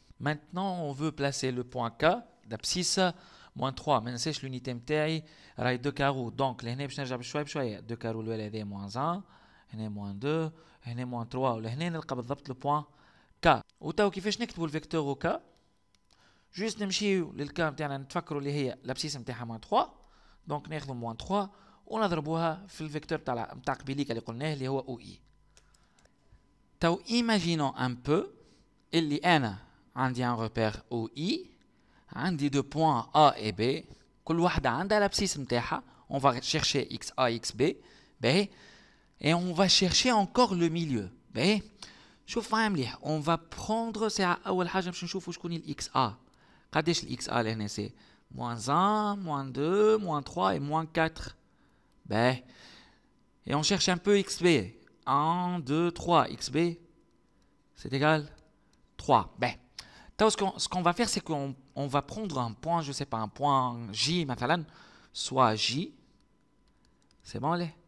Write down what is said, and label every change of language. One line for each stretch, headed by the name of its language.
French: Maintenant, on veut placer le point K d'abscisse moins 3. Mais c'est l'unité
Arabic: متاعي راهي
French: 2 carreaux.
Arabic: Donc لهنا باش نرجع بشوي بشوية 2 carreaux الأولى هذه moins 1 هنا moins 2 هنا moins 3 ولهنا نلقى بالضبط لو بوان K. وتو كيفاش نكتبوا الفيكتور K؟ جوست نمشيو للكا نتاعنا نتفكروا اللي هي الابسيس نتاعها moins 3. دونك ناخذوا moins 3 ونضربوها في الفيكتور نتاع قبيليك اللي قلناه اللي هو او اي.
French: تو imaginons un peu
Arabic: اللي أنا عندي
French: un repère OI, عندي deux points A et B,
Arabic: كل واحدة عندها
French: l'abscisse نتاعها. On va chercher XA, XB, باهي, et on va chercher encore le milieu.
Arabic: باهي, شوف معايا مليح.
French: On va prendre c'est
Arabic: أول حاجة باش نشوفوا شكون ال XA. قداش ال XA لهنا
French: c'est moins 1, moins 2, moins 3 et moins 4. باهي, et on cherche un peu XB. 1, 2, 3, XB, c'est égal 3. باهي. Ce qu'on va faire, c'est qu'on va prendre un point, je ne sais pas, un point J, soit J. C'est bon, là?